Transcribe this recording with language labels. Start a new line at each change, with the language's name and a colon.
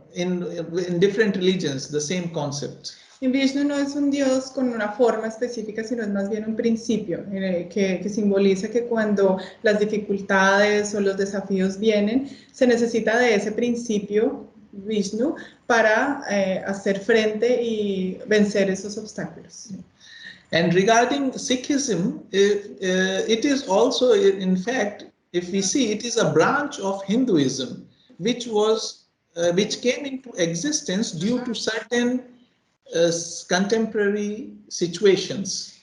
English: In different religions, the same concept.
Spanish: Vishnu no es un dios con una forma específica, sino es más bien un principio que simboliza que cuando las dificultades o los desafíos vienen, se necesita de ese principio Vishnu para hacer frente y vencer esos obstáculos.
English: And regarding Sikhism, it is also, in fact, if we see, it is a branch of Hinduism, which came into existence due to certain contemporary situations.